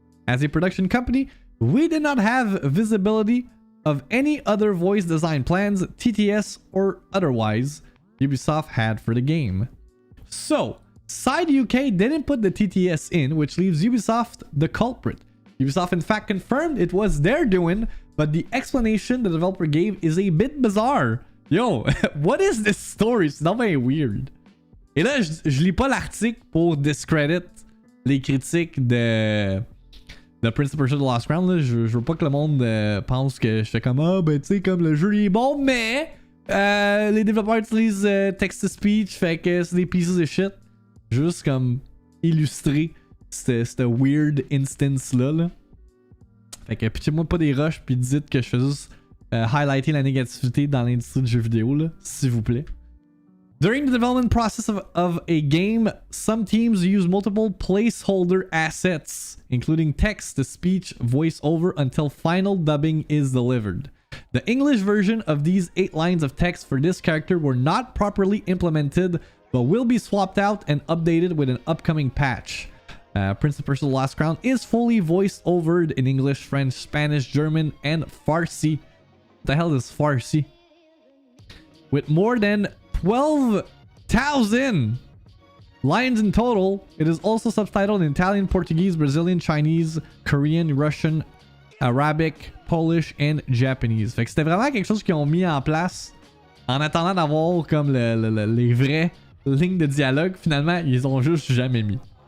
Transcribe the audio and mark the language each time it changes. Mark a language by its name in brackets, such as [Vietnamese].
[English] As a production company, we did not have visibility of any other voice design plans, TTS or otherwise, Ubisoft had for the game. So, Side UK didn't put the TTS in, which leaves Ubisoft the culprit. Ubisoft in fact confirmed it was their doing, but the explanation the developer gave is a bit bizarre. Yo, what is this story? [French] C'est [English] not very weird. [French] Et là, je lis pas l'article pour discredit les critiques de Prince of Persia: The Lost Crown. Là. Je veux pas que le monde pense que j'étais comme ben tu sais, comme le jeu il est bon, mais les développeurs utilisent text-to-speech, fait que c'est des pieces de shit. Juste comme illustrer cette weird instance là. Fait que pitchez-moi pas des rushs puis dites que je fais juste highlighter la négativité dans l'industrie du jeu vidéo là, s'il vous plaît. [English] During the development process of a game, some teams use multiple placeholder assets, including text-to-speech, voiceover, until final dubbing is delivered. The English version of these 8 lines of text for this character were not properly implemented, but will be swapped out and updated with an upcoming patch. Prince of Persia: The Lost Crown is fully voiced overed in English, French, Spanish, German, and Farsi. What the hell is Farsi? With more than 12,000 lines in total, it is also subtitled in Italian, Portuguese, Brazilian, Chinese, Korean, Russian, Arabic, Polish, and Japanese. [French] Fait que c'était vraiment quelque chose qu'ils ont mis en place en attendant d'avoir comme les vraies lignes de dialogue. Finalement, ils ont juste jamais mis.